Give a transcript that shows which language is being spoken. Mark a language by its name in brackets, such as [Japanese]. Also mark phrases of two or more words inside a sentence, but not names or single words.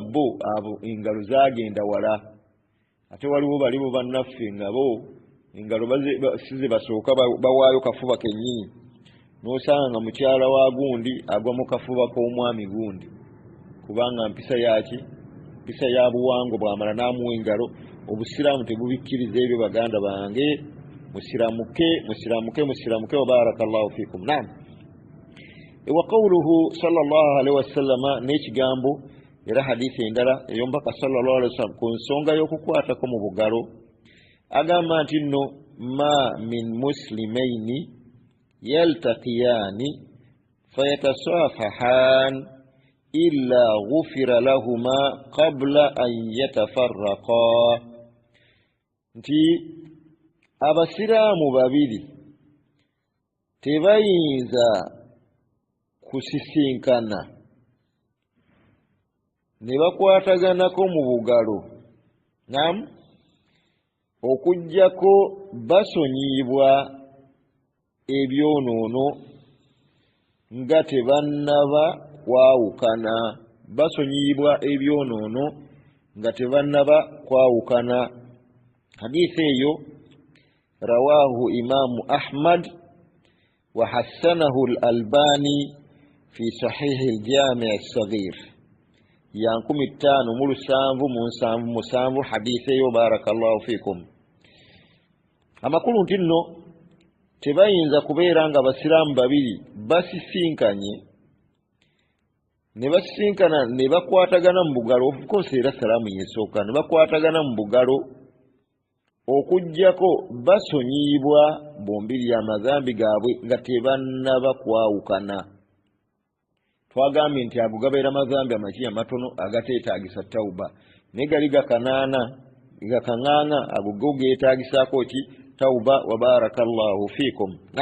[Ganda] bo abo engalo zaagenda wala ate waliwo balibo bannaffe nga bo engalo size basooka bawaayo kafuba kennyini n'osanga nga mukyala wa gundi agwa mu kafuba k'omwami gundi kubanga mpisa yaki mpisa ya buwango bw'amala n'amuwa engalo obusiraamu tebubikkiriza ebyo baganda bange [Arabic] musiramuke وبارك الله فيكم نعم وقوله صلى الله عليه وسلم [Ganda] n'ekigambo era hadithi endala ey'omubaka [Arabic] صلى الله عليه وسلم [Ganda] ku nsonga y'okukwatako mu bugalo agamba nti nno [Arabic] ما من مسلمين يلتقيان فيتصافحان إلا غفر لهما قبل أن يتفرقا [Ganda] nti abasiraamu babiri tebayinza kusisinkana ne bakwataganako mu bugalo nam okujjako basonyiibwa ebyonoono nga tebannaba kwawukana basonyiibwa ebyonoono nga tebannaba kwawukana hadithi eyo [Arabic] رواه الإمام أحمد وحسنه الألباني في صحيح الجامع الصغير [Ganda] ya 1577 hadithi eyo [Arabic] بارك الله فيكم [Ganda] amakulu nti nno tebayinza kubeera nga basiraamu babiri basisinkanye ne basisinkana ne bakwatagana mu bugalo [English] of course [Ganda] era salaamu yesooka ne bakwatagana mu bugalo okujjako basonyiibwa bombiri amazambi gaabwe nga tebannaba kwawukana twagambye nti ago gabeera mazambi amaki amatono agateetaagisa tawuba naye gali gakaŋŋaŋa ago go geetaagisaako ki tawuba [Arabic] وبارك الله فيكم